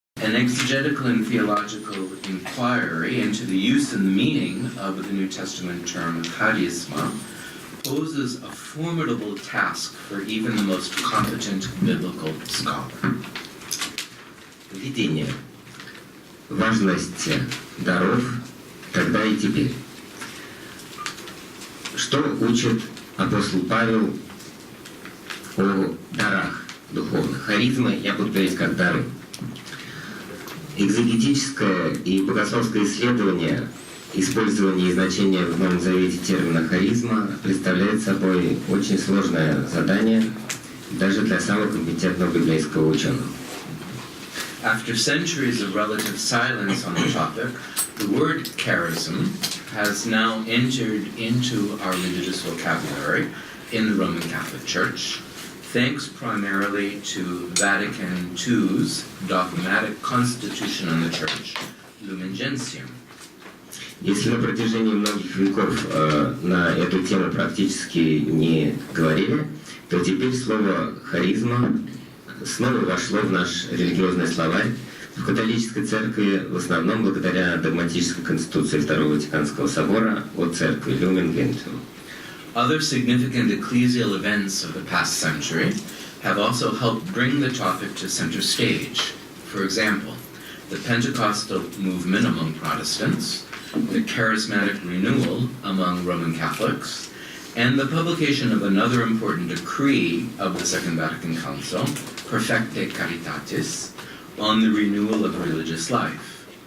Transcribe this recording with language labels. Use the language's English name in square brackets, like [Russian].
[English] An exegetical and theological inquiry into the use and the meaning of the New Testament term charisma poses a formidable task for even the most competent biblical scholar. [Russian] Введение. Важность даров тогда и теперь. Что учит апостол Павел о дарах духовных? Харизмы я буду говорить как дары. Экзегетическое и богословское исследование использования и значения в Новом Завете термина «харизма» представляет собой очень сложное задание даже для самого компетентного библейского ученого. [English] After centuries of relative silence on the topic, the word charism has now entered into our religious vocabulary in the Roman Catholic Church, thanks primarily to Vatican II's dogmatic constitution on the Church, Lumen Gentium. [Russian] Если на протяжении многих веков на эту тему практически не говорили, то теперь слово «харизма» снова вошло в наш религиозный словарь. В католической церкви в основном благодаря догматической конституции Второго Ватиканского собора о церкви Lumen Gentium. [English] Other significant ecclesial events of the past century have also helped bring the topic to center stage. For example, the Pentecostal movement among Protestants, the charismatic renewal among Roman Catholics, and the publication of another important decree of the Second Vatican Council, Perfecte Caritatis, on the renewal of religious life.